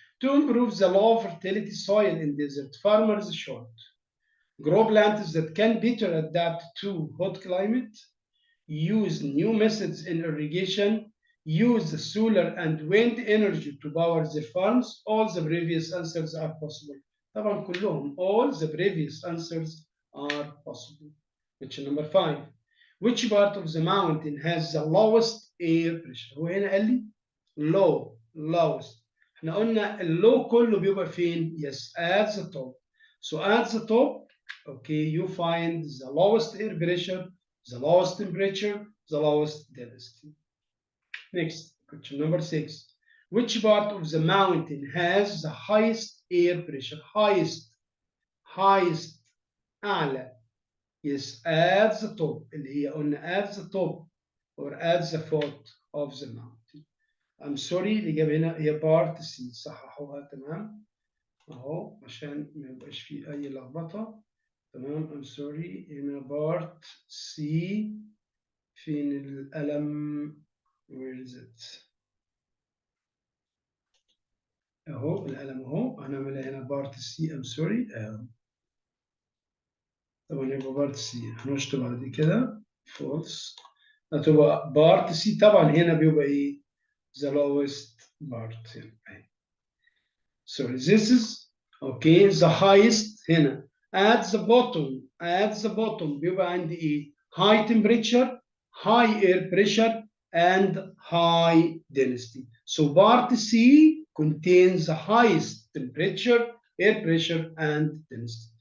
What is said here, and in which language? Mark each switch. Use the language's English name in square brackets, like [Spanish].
[English] To improve the low fertility soil in desert, farmers should grow plants that can better adapt to hot climate, use new methods in irrigation, use the solar and wind energy to power their farms. All the previous answers are possible. [Arabic] طبعا كلهم [English] all the previous answers are possible. Question number 5. which part of the mountain has the lowest air pressure. [Arabic] هو هنا قال لي lowest. احنا قلنا اللو كله بيبقى فين؟ [English] Yes, at the top. So at the top, okay, you find the lowest air pressure, the lowest temperature, the lowest density. Next, question number 6. Which part of the mountain has the highest air pressure? Highest, [Arabic] أعلى. [English] Yes, at the top. [Arabic] اللي هي قلنا [English] at the top or at the foot of the mountain. I'm sorry [Arabic] الإجابة هنا هي [English] part C. [Arabic] صححوها تمام. أهو عشان ما يبقاش فيه أي لخبطة. تمام. [English] I'm sorry هنا part C. [Arabic] فين القلم؟ [English] Where is it؟ [Arabic] اهو القلم اهو هنعملها هنا بارت سي. ام سوري طبعا يبقى بارت سي هنشطب على دي كده فولس هتبقى بارت سي. طبعا هنا بيبقى ايه [English] the lowest part [Arabic] هنا. [English] So this is okay the highest هنا at the bottom [Arabic] بيبقى عندي ايه [English] high temperature, high air pressure and high density. So part C contains the highest temperature, air pressure and density.